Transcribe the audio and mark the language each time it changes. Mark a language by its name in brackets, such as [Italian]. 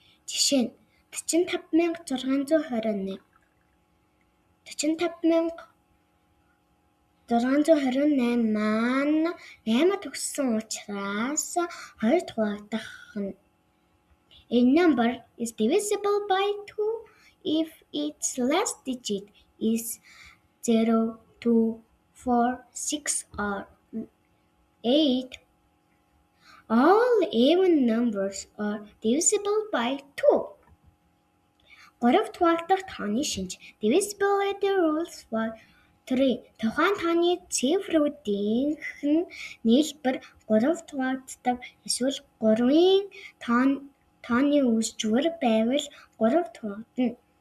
[Mongolian] Жишээ нь 45621, 45628 маань 8 төгссөн учраас хоёрт хуваагдах нь. [English] A number is divisible by 2 if its last digit is 0, 2, 4, 6 or 8. All even numbers are divisible by 2. [Mongolian] Гуравт хуваагдах тооны шинж [English] divisibility rules were 3. [Mongolian] Тухайн тооны цифруудынх нь нийлбэр 3-т хуваагддаг эсвэл 3-ын тооны үсчвэр байвал 3-т хуваагдана.